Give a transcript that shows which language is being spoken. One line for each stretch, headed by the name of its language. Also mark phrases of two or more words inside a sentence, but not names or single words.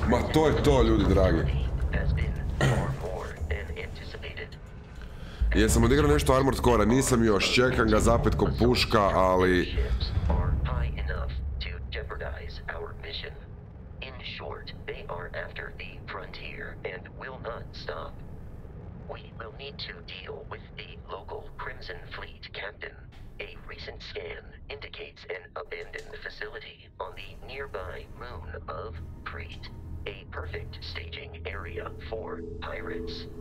Serbian: to je to, ljudi dragi. Jesam odigrao nešto Armored Core-a, nisam još, čekam ga zapet ko puška, ali...
English: Scan indicates an abandoned facility on the nearby moon of Crete, a perfect staging area for pirates.